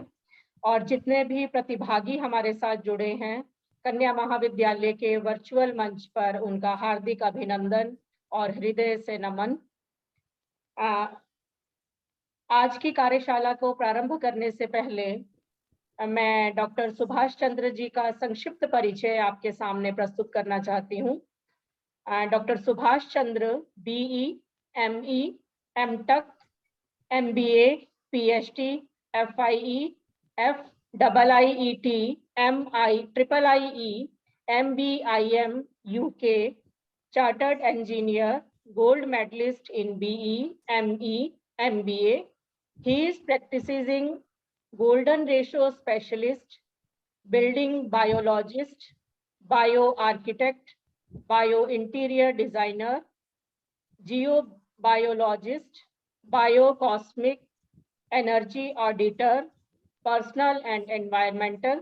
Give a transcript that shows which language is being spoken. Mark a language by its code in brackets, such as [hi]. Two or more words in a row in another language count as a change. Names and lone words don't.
[hi] और जितने भी प्रतिभागी हमारे साथ जुड़े हैं कन्या महाविद्यालय के वर्चुअल मंच पर उनका हार्दिक अभिनंदन और हृदय से नमन। आज की कार्यशाला को प्रारंभ करने से पहले मैं डॉक्टर सुभाष चंद्र जी का संक्षिप्त परिचय आपके सामने प्रस्तुत करना चाहती हूँ। [en] डॉक्टर सुभाष चंद्र BE, ME, MTech, MBA, PhD, FIE, FIIET, MI, IIIE, MBIM, UK, Chartered Engineer, Gold Medalist in BE, ME, MBA. He is practicing Golden Ratio Specialist, Building Biologist, Bioarchitect, Biointerior Designer, Geobiologist, Biocosmic, Energy Auditor, Personal and Environmental.